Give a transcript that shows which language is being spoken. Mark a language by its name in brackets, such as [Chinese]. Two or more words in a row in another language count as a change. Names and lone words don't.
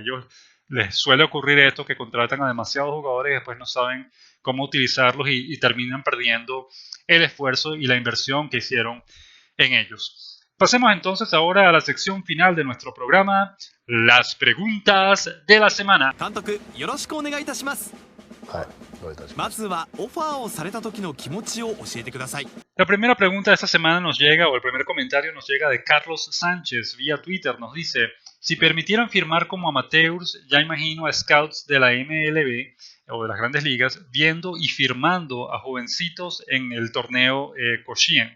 [Spanish] Ellos les suele ocurrir esto, que contratan a demasiados jugadores y después no saben cómo utilizarlos y terminan perdiendo el esfuerzo y la inversión que hicieron en ellos. Pasemos entonces ahora a la sección final de nuestro programa, las preguntas de la semana. [Japanese] 監督、よろしくお願いいたします。はい、どういたしまますずはオファーをされた時の気持ちを教えてください。 [Spanish] La primera pregunta de esta semana nos llega, o el primer comentario nos llega de Carlos Sánchez vía Twitter. Nos dice: si permitieran firmar como amateurs, ya imagino a scouts de la MLB o de las grandes ligas viendo y firmando a jovencitos en el torneo Koshien.